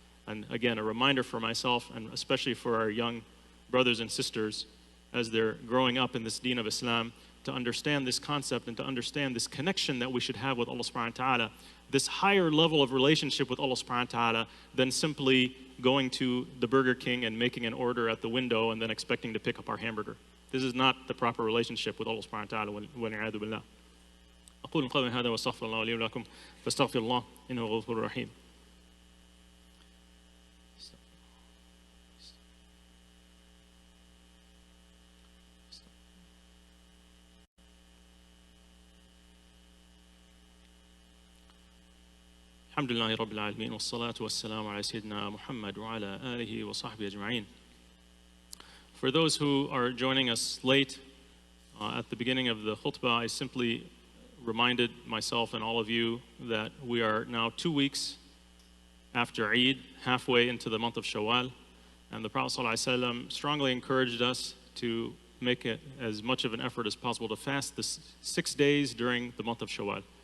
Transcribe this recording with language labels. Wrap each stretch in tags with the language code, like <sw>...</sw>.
<en>And again, a reminder for myself, and especially for our young brothers and sisters as they're growing up in this deen of Islam, to understand this concept and to understand this connection that we should have with Allah subhanahu wa ta'ala, this higher level of relationship with Allah subhanahu wa ta'ala than simply going to the Burger King and making an order at the window and then expecting to pick up our hamburger. This is not the proper relationship with Allah subhanahu wa ta'ala.</en> <ar>وَالْعِيَاذُ بِاللَّهِ. أقول قولي هذا وأستغفر الله لي ولكم فاستغفر الله إنه غفور رحيم. الحمد لله رب العالمين والصلاة والسلام على سيدنا محمد وعلى آله وصحبه أجمعين.</ar> <en>For those who are joining us late, at the beginning of the khutbah, I simply reminded myself and all of you that we are now 2 weeks after Eid, halfway into the month of Shawwal, and the Prophet ﷺ strongly encouraged us to make it as much of an effort as possible to fast the 6 days during the month of Shawwal.</en>